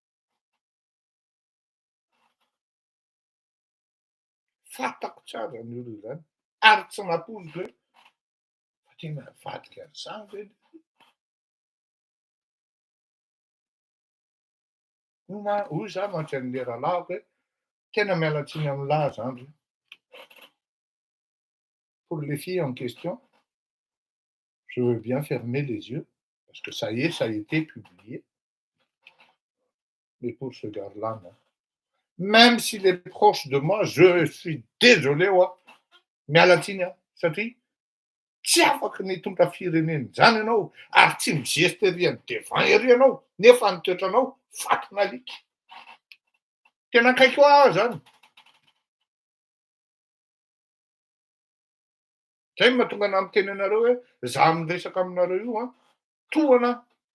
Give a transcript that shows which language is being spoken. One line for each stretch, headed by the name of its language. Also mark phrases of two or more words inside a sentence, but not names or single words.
Malagasy: Fatako tsara ny olona zany. Ary tsy napoiziko hoe fa tena vadika an'izany ve? Hoy za mantsy an'le rahalahiko hoe tena miala tsiny amin'ny lahy zany.
French: Pour les filles en question, je veux bien fermer les yeux, parce que ça y est, ça a été publié. Mais pour ce gars-là, non. Même s'il est proche de moi, je suis désolé, ouais. Mais à la
Malagasy: tigna, satria tsy afaka nitondra firenena zany ianao ary tsy mizesta ery any devant ery ianao nefa ny toetranao fatona alika. Tena akaiky ho aho zany. Zay mahatonga ana miteny anareo hoe za miresaka aminareo io tohana.